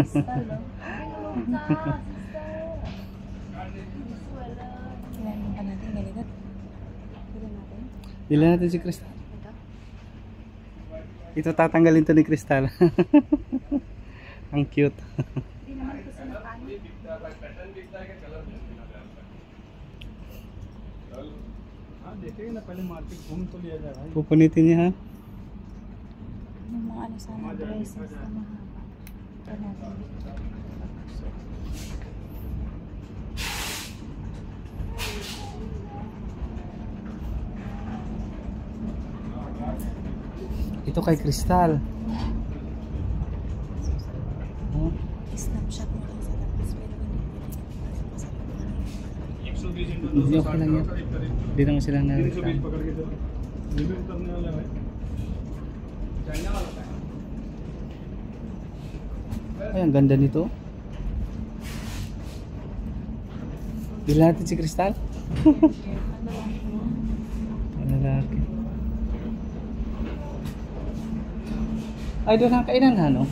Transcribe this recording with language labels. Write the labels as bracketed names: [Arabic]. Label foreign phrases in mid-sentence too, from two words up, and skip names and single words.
[Filipino] Kailangan pa natin ganito. Dila natin si Crystal. Ito tatanggalin to ni Crystal. Ang cute. Hindi naman ito sa nakano. [Hindi] देखेगा ना पहले मार्केट घूम तो लिया जा रहा है [Filipino] Pupunitin niya ha. Yung mga ano sana dresses na mahaba. Ito natin. Ito kay Crystal. Oh. Snapshot mo lang sa labas pero Hindi okay lang yan. Hindi naman sila na. [Hindi] 320 पकड़ के चलो रिव्यू करने वाला है चाइना वाला है [Filipino] Ay, ang ganda nito. Dila natin si Crystal. Ang lalaki. Ay, doon ang kainan ha, no?